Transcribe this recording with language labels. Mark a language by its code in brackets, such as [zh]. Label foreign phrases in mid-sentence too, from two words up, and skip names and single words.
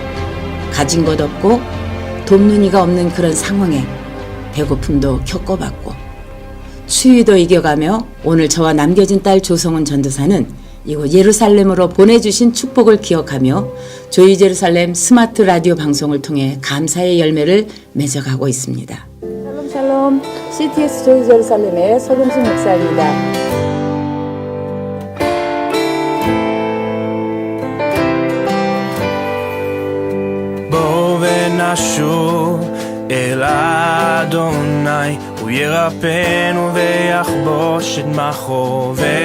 [ko] 가진 것 없고 돕는 이가 없는 그런 상황에 배고픔도 겪어봤고 추위도 이겨가며 오늘 저와 남겨진 딸 조성은 전도사는 이곳 예루살렘으로 보내주신 축복을 기억하며 조이 제루살렘 스마트 라디오 방송을 통해 감사의 열매를 맺어가고 있습니다. [he] שלום שלום [ko] CTS 조이 제루살렘의 서동순 목사입니다. [he] נשוב אל אדוני, הוא ירפאנו ויחבוש את מכאובינו.